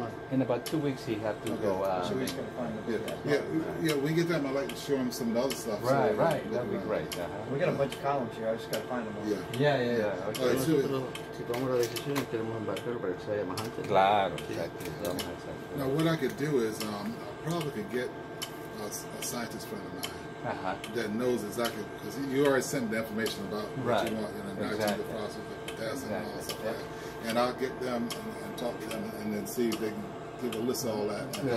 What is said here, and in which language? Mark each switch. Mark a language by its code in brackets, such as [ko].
[en] In about 2 weeks he had to go. So he's gonna find a bit. Yeah. We get them. I like to show him some of the other stuff. Right. That'd be great. We got a bunch of columns here. I just gotta find them all. Yeah. Okay. [es] Nosotros, si tomamos la decisión, queremos embarcar para que se vaya más antes. Claro, [en] Now, what I could do is, I probably could get a scientist friend of mine that knows exactly, because you already sent the information about what you want, the process of potassium and all that stuff like that. And I'll get them and talk to them and then see if they can give a list of all that.